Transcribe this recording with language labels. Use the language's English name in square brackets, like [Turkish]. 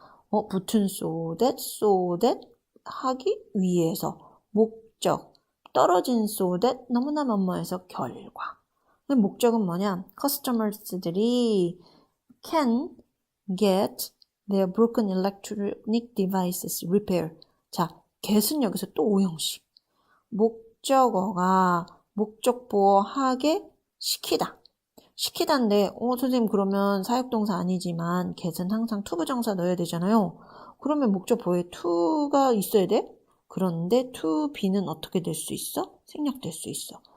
[Korean] 붙은 so that 하기 위해서 목적 떨어진 so that 너무나 뭐뭐해서 결과. 목적은 뭐냐? [English] customers들이 can get their broken electronic devices repaired. [Korean] 자, get은 여기서 또 오형식. 목적어가 목적 보호하게 시키다인데 선생님 그러면 사역동사 아니지만 get은 항상 투부정사 넣어야 되잖아요. 그러면 목적 보호에 to가 있어야 돼? 그런데 to be는 어떻게 될 수 있어? 생략될 수 있어.